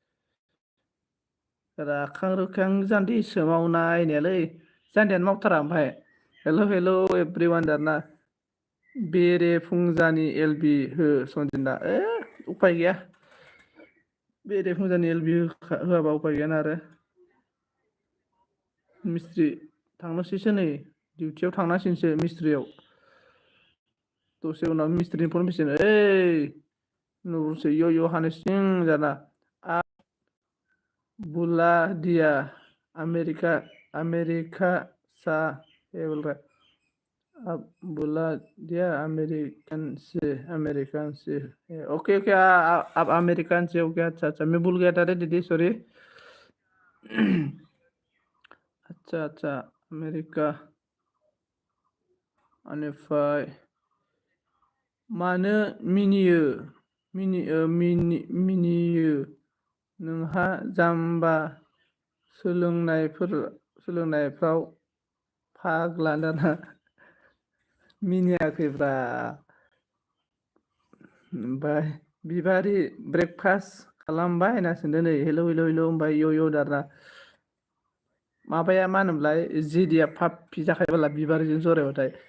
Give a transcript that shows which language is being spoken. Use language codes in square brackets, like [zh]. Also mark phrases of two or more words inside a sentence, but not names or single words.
[brx] राखां रुखां जान्थि सोमावनायनायालै जान्दियानो मावथारा ओमफ्राय [en] hello everyone [brx] दाना बेरे फुंजानि एलबि हो सनजिनदा उफाय गैया बेरे फुंजानि एलबि होआबा उफाय गैयाना आरो मिस्ट्रि थांनोसैसो नै डिउटियाव थांनांसिगोनसो मिस्ट्रियाव दसे उनाव मिस्ट्रिनि फन फैसिगोन नुसै हानोसिं जाना [hi] बुला दिया अमेरिका अमेरिका सा ये बोल रहा है। अब बुला दिया अमेरिकन से [en] okay okay [hi] अब अमेरिकन से ओके अच्छा अच्छा मैं भूल गया था रे दीदी सॉरी। अच्छा अच्छा [brx] अमेरिका बेनिफ्राय मानो मिनियो मिनियो नोंहा जाम्बा सोलोंनायफ्राव फाग्ला दाना मिनियाखैब्रा ओमफ्राय बिबारि ब्रेकफास्ट खालामबाय होनना सोंदों नै [en] hello hello hello [brx] ओमफ्राय इय इय दाना माबाया मा होनोमोनलाय जेदिया फाफि जाखायोबाला बिबारिजों जरायबाथाय